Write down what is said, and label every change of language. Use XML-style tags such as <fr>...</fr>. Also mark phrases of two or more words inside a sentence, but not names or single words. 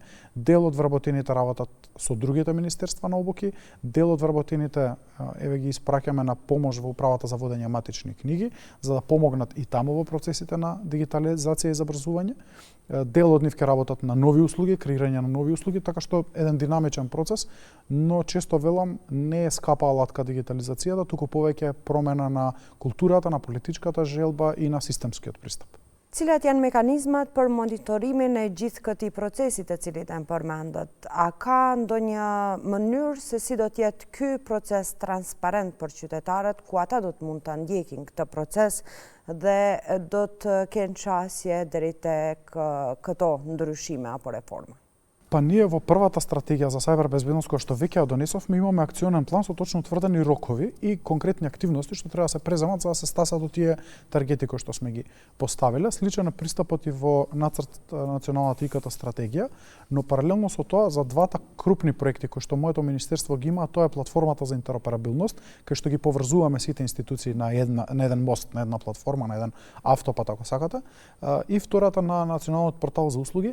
<mk>Дел од вработените работат со другите министерства на обуки, дел од вработените еве ги испраќаме на помош во управата за водење матични книги, за да помогнат и таму во процесите на дигитализација и забрзување. Дел од нив ќе работат на нови услуги, креирање на нови услуги, така што еден динамичен процес, но често велам не е скапа алатка дигитализацијата, туку повеќе промена на културата, на политичката желба и на системскиот пристап.</mk> <sq>Cilat janë mekanizmat për monitorimin e gjithë këtij procesi të cilit e përmendët? A ka ndonjë mënyrë se si do të jetë ky proces transparent për qytetarët, ku ata do të mund ta ndjekin këtë proces dhe do të kenë qasje deri tek këto ndryshime apo reforma?</sq> <mk>Па ние во првата стратегија за сајбербезбедност која што веќе ја донесовме, имаме акционен план со точно утврдени рокови и конкретни активности што треба да се преземат за да се стасат до тие таргети кои што сме ги поставиле. Сличен е пристапот и во нацрт националната ИКТ стратегија, но паралелно со тоа за двата крупни проекти кои што моето министерство ги има, тоа е платформата за интероперабилност, кај што ги поврзуваме сите институции на еден мост, на една платформа, на еден автопат ако сакате, и втората на националниот портал за услуги.</mk>